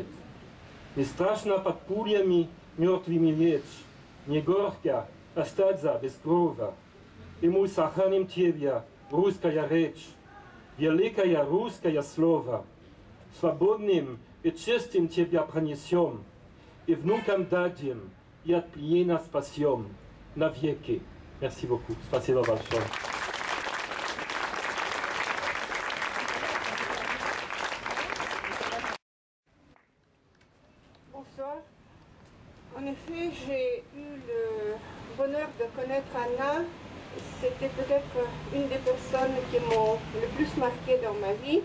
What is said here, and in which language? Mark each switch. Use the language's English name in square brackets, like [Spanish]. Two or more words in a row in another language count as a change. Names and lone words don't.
[Russian] Не страшно под пулями мертвыми лечь, не горько остаться без крови. И мы сохраним тебя, русская речь, великое русское слово. Свободным и честным тебя пронесем, и внукам дадим, и от плена спасем навеки. [French] Merci beaucoup. [Russian] Спасибо большое. [French] Bonsoir. En effet, j'ai eu le bonheur de connaître Anna. C'était peut-être une des personnes qui m'ont le plus marqué dans ma vie.